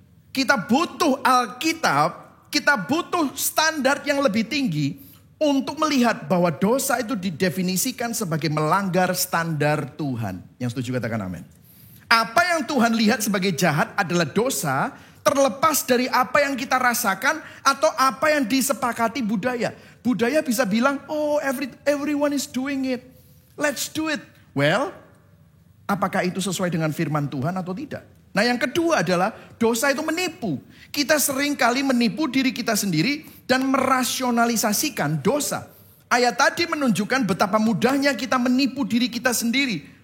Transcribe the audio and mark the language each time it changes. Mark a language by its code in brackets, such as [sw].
[id] Kita butuh Alkitab, kita butuh standar yang lebih tinggi untuk melihat bahwa dosa itu didefinisikan sebagai melanggar standar Tuhan. Yang setuju katakan amin. Apa yang Tuhan lihat sebagai jahat adalah dosa, terlepas dari apa yang kita rasakan atau apa yang disepakati budaya. Budaya bisa bilang, [en] oh everyone is doing it, let's do it. [id] Well, apakah itu sesuai dengan firman Tuhan atau tidak? Nah yang kedua adalah dosa itu menipu. Kita sering kali menipu diri kita sendiri dan merasionalisasikan dosa. Ayat tadi menunjukkan betapa mudahnya kita menipu diri kita sendiri.